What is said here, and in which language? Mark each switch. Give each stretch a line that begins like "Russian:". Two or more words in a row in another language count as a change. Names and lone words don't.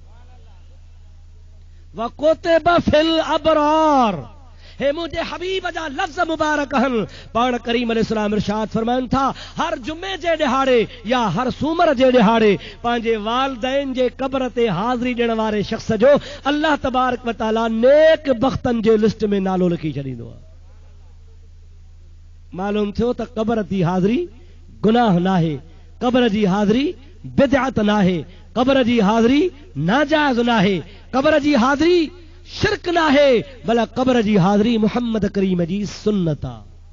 Arabic: وكتب في الأبرار,
Sindhi: हे मुंहिंजे हबीब जा लफ़्ज़ मुबारक आहिनि। पाण करीम अलैहिस्सलाम इरशाद फरमाइनि था, हर जुमे जे ॾिहाड़े या हर सूमर जे ॾिहाड़े पंहिंजे वालिदैन जे क़ब्र ते हाज़िरी ॾियण वारे शख़्स जो
Arabic: الله تبارك وتعالى
Sindhi: नेक बख़्तनि जे लिस्ट में नालो लिखी छॾींदो आहे। मालूम थियो त क़ब्र जी हाज़िरी गुनाह नाहे, क़ब्र जी हाज़िरी बिदअत नाहे, क़ब्र जी हाज़िरी नाजाइज़ नाहे, क़ब्र जी हाज़िरी शिरक नाहे, भला क़ब्र जी हाज़िरी मुहम्मद करीम जी सुन्नत आहे।